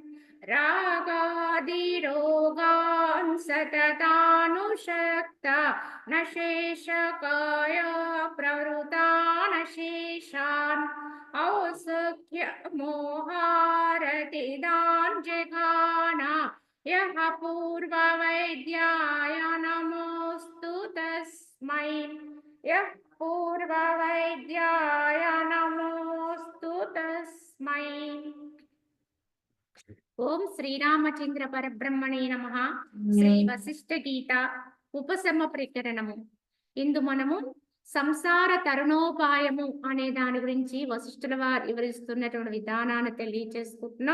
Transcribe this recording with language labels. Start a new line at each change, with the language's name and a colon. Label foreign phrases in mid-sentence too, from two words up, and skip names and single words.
Sanskrit: रागादिरोगान् सततानुषक्ता न शेषकाय प्रवृतान् शेषान् औसुख्यमोहारतिदान् जघाना यः पूर्ववैद्याय नमोऽस्तु तस्मै यः पूर्ववैद्याय नमोऽस्तु तस्मै। ఓం శ్రీరామచంద్ర పరబ్రహ్మణే నమః.
Telugu: శ్రీ వశిష్ఠ గీత ఉపశమ ప్రకరణము. ఇందు మనము సంసార తరుణోపాయము అనే దాని గురించి వశిష్ఠుల వారు వివరిస్తున్నటువంటి విధానాన్ని తెలియచేసుకుంటున్నాం.